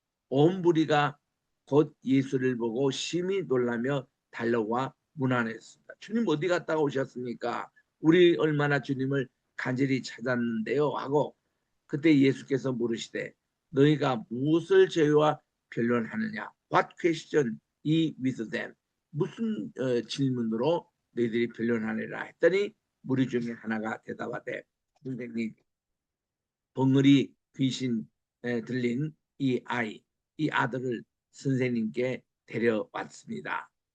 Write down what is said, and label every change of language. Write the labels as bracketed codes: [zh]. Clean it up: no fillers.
[ko] 온 무리가 곧 예수를 보고 심히 놀라며 달려와 문안했습니다. 주님 어디 갔다 오셨습니까? 우리 얼마나 주님을 간절히 찾았는데요 하고, 그때 예수께서 물으시되 너희가 무엇을 저희와 변론하느냐? [en] What question ye with them? [ko] 무슨 질문으로 너희들이 변론하느라 했더니, 무리 중에 하나가 대답하되 선생님, 벙어리 귀신 들린 이 아들을 선생님께 데려왔습니다.